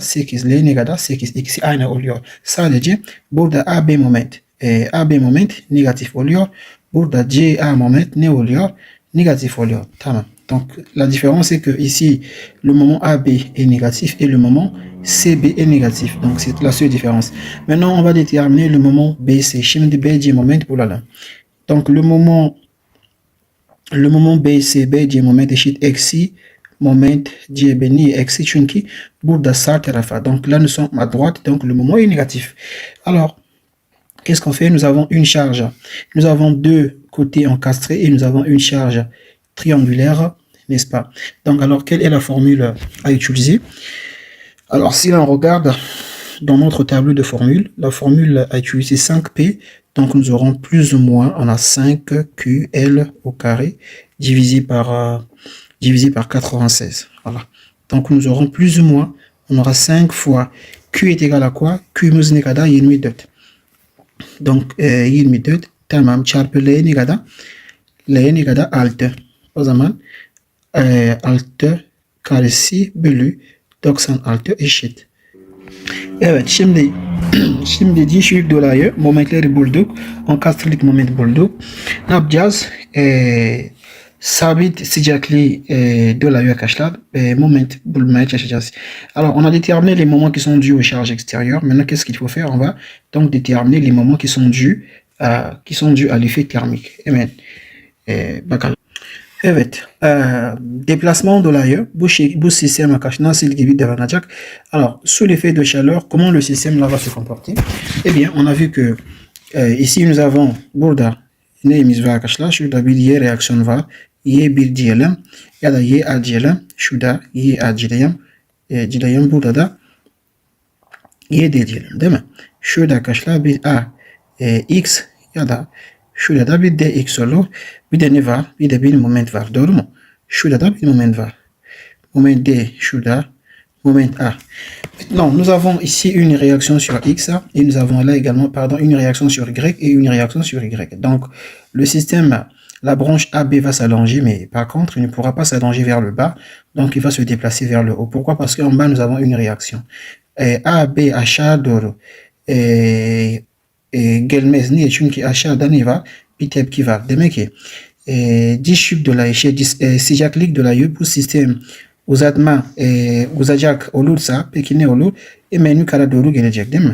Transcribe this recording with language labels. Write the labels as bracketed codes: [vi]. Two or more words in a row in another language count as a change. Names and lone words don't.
[tr] 8. L ne kadar? 8. İkisi aynı oluyor. Sadece burada AB moment negatif oluyor. Burada CA moment ne oluyor? Négatif oluyor. Tamam. [fr] Donc la différence c'est que ici le moment AB est négatif et le moment CB est négatif. Donc c'est la seule différence. Maintenant on va déterminer le moment BC. [tr] Şimdi BC moment bulalım. [fr] Donc le moment BC, [tr] BC moment eşit eksi moment CB ni eksi çünkü burada sağ tarafa. [fr] Donc là nous sommes à droite, donc le moment est négatif. Alors qu'est-ce qu'on fait? Nous avons une charge. Nous avons deux côtés encastrés et nous avons une charge triangulaire, n'est-ce pas? Donc alors quelle est la formule à utiliser? Alors si l'on regarde dans notre tableau de formule, la formule à utiliser 5P, donc nous aurons plus ou moins, on a 5QL au carré divisé par 96. Voilà. Donc nous aurons plus ou moins, on aura 5 fois Q est égal à quoi? [tr] Q ne kadar 24. Donc 24 tamam çarpı L ne kadar 6. O zaman 6 karesi bölü 96 eşit. Evet şimdi dişlik dolayı momentleri bulduk. Enkastrelik moment bulduk. Ne yapacağız? Sabit sıcaklığı dolayı arkadaşlar moment bulmaya çalışacağız. [fr] Alors on a déterminé les moments qui sont dus aux charges extérieures. Maintenant qu'est-ce qu'il faut faire? On va donc déterminer les moments qui sont dus à l'effet thermique. [tr] Hemen bakalım. Evet, déplacement dolayı bu sistem arkadaşlar nasıl gibi davranacak? [fr] Alors, sous l'effet de chaleur, comment le système là va se comporter? Eh bien, on a vu que ici nous avons [tr] burada neyimiz var arkadaşlar? Şurada bir Y reaksiyon var. Y1 diyelim ya da YA diyelim. Şurada YA diyelim. Burada da YD diyelim değil mi? Şurada arkadaşlar bir A X ya da şurada da bir dx olur. Bir de ne var? Bir de bir moment var. Doğru mu? Şurada da bir moment var. Moment D şurada. Moment A. [fr] Maintenant, nous avons ici une réaction sur X et nous avons là également, une réaction sur Y et une réaction sur Y. Donc, le système, la branche AB va s'allonger, mais par contre, il ne pourra pas s'allonger vers le bas. Donc, il va se déplacer vers le haut. Pourquoi? Parce qu'en bas, nous avons une réaction. [tr] AB aşağı doğru gelmez. Niye? Çünkü aşağıda ne var? Bir tepki var. Demek ki dişlik dolayı sıcaklık dolayı bu sistem uzayacak olursa peki ne olur? Hemen yukarı doğru gelecek değil mi?